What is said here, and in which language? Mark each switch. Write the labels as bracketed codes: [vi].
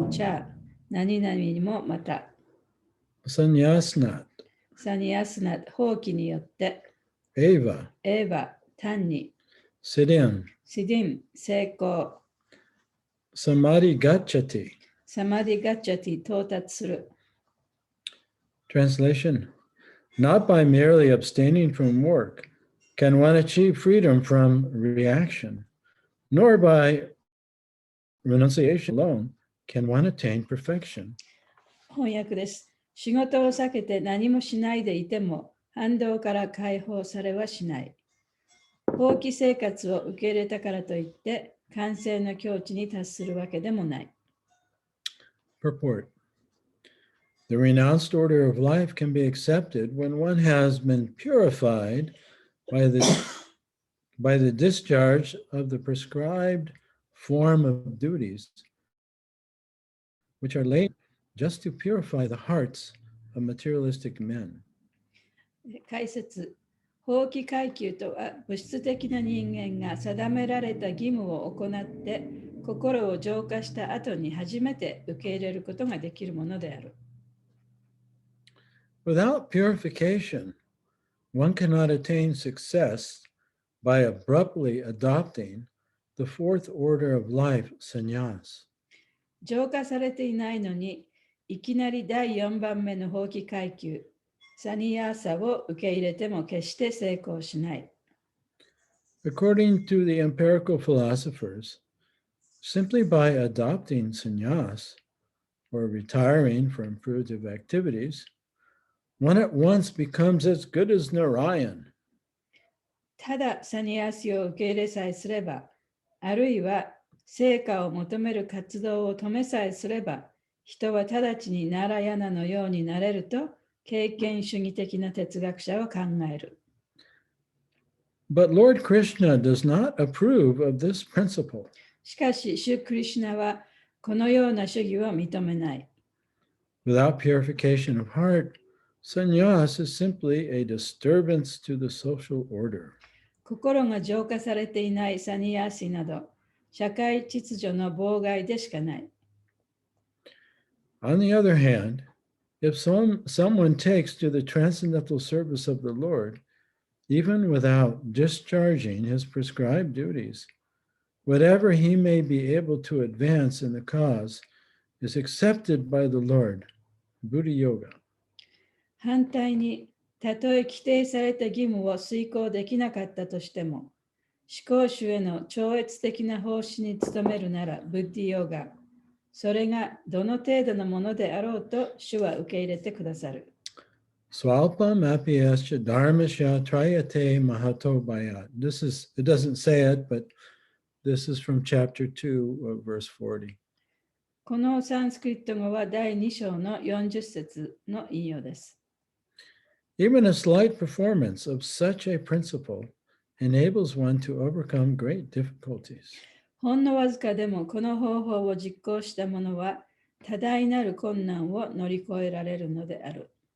[ja] チャ。何々にもまた。 [sa] sanyasnat [ja] サニアスナ。放棄によって。 [sa] eva [ja] エヴァ。単に。 [sa] siddhim [ja] シディン。成功。 [sa] samadhi gacchati. [ja] サマディガッチャティ。到達する。 [en] Translation: Not by merely abstaining from work can one achieve freedom from reaction, nor by renunciation alone can one attain perfection. [ja] 翻訳です。仕事を避けて何もしないでいても反動から解放されはしない。放棄生活を受け入れたからといって完成の境地に達するわけでもない。 [en] Purport: The renounced order of life can be accepted when one has been purified by the discharge of the prescribed form of duties, which are laid just to purify the hearts of materialistic men. [ja] 解説。放棄階級とは物質的な人間が定められた義務を行って心を浄化した後に初めて受け入れることができるものである。 [en] Without purification, one cannot attain success by abruptly adopting the fourth order of life, sannyas. [ja] 浄化されていないのにいきなり第4番目の放棄階級、サニヤーサを受け入れても決して成功しない。 [en] According to the empirical philosophers, simply by adopting sannyas or retiring from fruitive activities, one at once becomes as good as Narayan. [ja] ただサニヤーシを受け入れさえすれば、あるいは成果を求める活動を止めさえすれば、人は直ちにナラヤナのようになれると経験主義的な哲学者は考える。 [en] But Lord Krishna does not approve of this principle. [ja] しかし、シュクリシュナはこのような主義を認めない。 [en] Without purification of heart, sannyas is simply a disturbance to the social order. [ja] 心が浄化されていないサニヤーシなど、社会秩序の妨害でしかない。 [en] On the other hand, if someone takes to the transcendental service of the Lord, even without discharging his prescribed duties, whatever he may be able to advance in the cause is accepted by the Lord, Buddha Yoga. [ja] 反対に、たとえ規定された義務を遂行できなかったとしても、思考主への超越的な奉仕に努めるなら、ブッディヨガ、それがどの程度のものであろうと、主は受け入れてくださる。 [sa] Swalpam apiyascha dharmasya trayate mahato bayat. [en] It doesn't say it, but this is from chapter 2 of verse 40. [ja] このサンスクリット語は第2章の40節の引用です。 [en] Even a slight performance of such a principle enables one to overcome great difficulties. [ja] ほんのわずかでもこの方法を実行した者は多大なる困難を乗り越えられるのである。